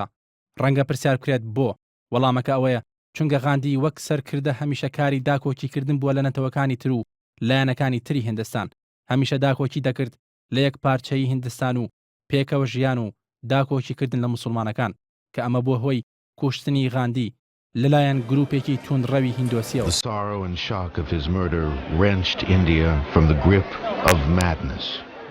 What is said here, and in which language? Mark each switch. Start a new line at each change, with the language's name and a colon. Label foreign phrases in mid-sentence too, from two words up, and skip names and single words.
Central Kurdish: ڕەنگە پرسیار بکرێت بۆ، وەڵامەکە ئەوەیە چونکە غاندی وەک سەرکردە هەمیشە کاری داکۆکیکردن بووە لە نەتەوەکانی تر و لایەنەکانی تری هیندستان، هەمیشە داکۆکی دەکرد لە یەک پارچەی هیندستان و پێکەوە ژیان و داکۆکیکردن لە موسڵمانەکان کە ئەمە بۆ هۆی کوشتنی غاندی لەلایەن گروپێکی توندڕەوی هیندۆسیەوە.
English: The sorrow and shock of his murder wrenched India from the grip of madness.